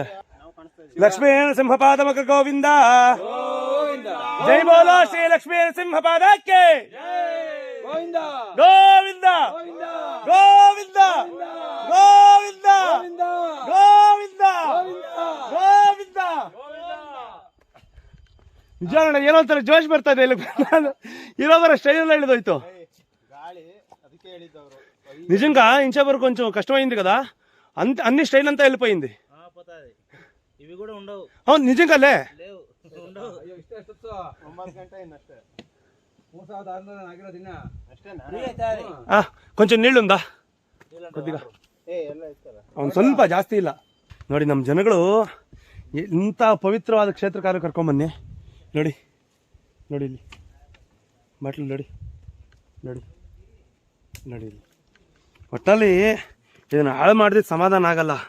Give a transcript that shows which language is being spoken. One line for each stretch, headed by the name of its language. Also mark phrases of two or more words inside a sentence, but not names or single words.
Kannada: ಲಕ್ಷ್ಮೀ ನರಸಿಂಹಪಾದ ಮಗ ಗೋವಿಂದ,
Hindi: जय बोलो
Kannada: ಶ್ರೀ ಲಕ್ಷ್ಮೀ ನರಸಿಂಹಪಾದಕ್ಕೆ ಗೋವಿಂದ ಗೋವಿಂದ ಗೋವಿಂದ ಗೋವಿಂದ ಗೋವಿಂದ ಗೋವಿಂದ. ನಿಜ ಅಣ್ಣ, ಏನೋ ಒಂಥರ ಜೋಶ್ ಬರ್ತಾ ಇದೆ. ಇಲ್ಲಿ ಇರೋ ಬರೋ ಸ್ಟೈಲ್ ಎಲ್ಲ ಹಿಡಿದೋಯ್ತು.
Telugu: నిజంగా ఇంచే వరకు కొంచెం కష్టమైంది కదా, అన్ని స్టైల్ అంతా వెళ్ళిపోయింది. ఇవి కూడా ఉండవు. అవును నిజంగాలే లేవు, ఉండవు.
Kannada: ಅಯ್ಯೋ ಇಷ್ಟೇ ಎಷ್ಟೊತ್ತು 9 ಗಂಟೆ ಇನ್ನಷ್ಟೇ. 3,600 ಆಗಿರೋ ದಿನ ಅಷ್ಟೇನಾ?
Telugu: కొంచెం నీళ్ళు ఉందా కొద్దిగా?
Kannada: ಅವ್ನು ಸ್ವಲ್ಪ ಜಾಸ್ತಿ ಇಲ್ಲ. ನೋಡಿ ನಮ್ಮ ಜನಗಳು ಇಂಥ ಪವಿತ್ರವಾದ ಕ್ಷೇತ್ರ ಕಾರ್ಯ ಕರ್ಕೊಂಬನ್ನಿ. ನೋಡಿ ನೋಡಿ ಇಲ್ಲಿ ಬಾಟ್ಲು ನೋಡಿ ನೋಡಿ ನೋಡಿ ಇಲ್ಲಿ. ಒಟ್ಟಲ್ಲಿ ಇದನ್ನು ಹಾಳು ಮಾಡಿದ್ರೆ ಸಮಾಧಾನ ಆಗಲ್ಲ.